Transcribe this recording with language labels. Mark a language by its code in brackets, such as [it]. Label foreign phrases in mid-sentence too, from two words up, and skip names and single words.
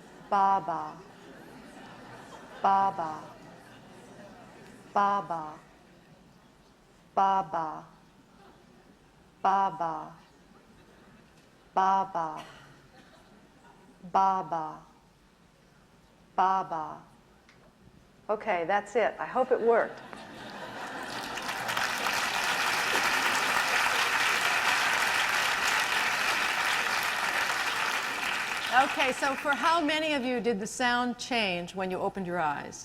[en] Baba, Baba, Baba, Baba, Baba, Baba, Baba, Baba. Okay, that's it. I hope it worked. Okay, so for how many of you did the sound change when you opened your eyes?